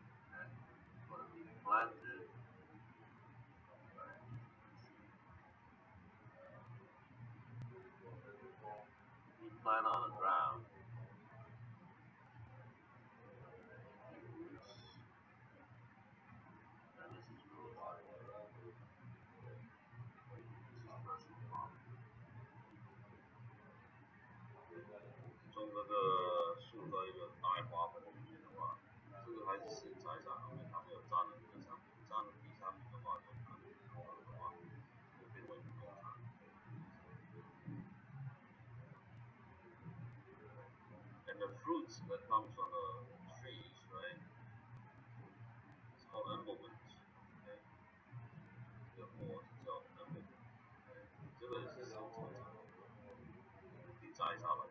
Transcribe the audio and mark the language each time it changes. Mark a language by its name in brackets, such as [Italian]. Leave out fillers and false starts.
[English] Okay? But if we plant it, right, we plant on the ground, roots, then this is real property. This is personal property. [Chinese] 种这个树在一个大花盆里面的话，这个还是私人财产，因为它没有占了这个商品，占了第三名的话，就可能的话，就变为不动产。 [English] And the fruits that comes from the trees, right? It's called emblement. Okay? [Chinese] 这个果是叫 emblement. [English] Okay? [Chinese] 这个也是私人财产，可以摘下来的。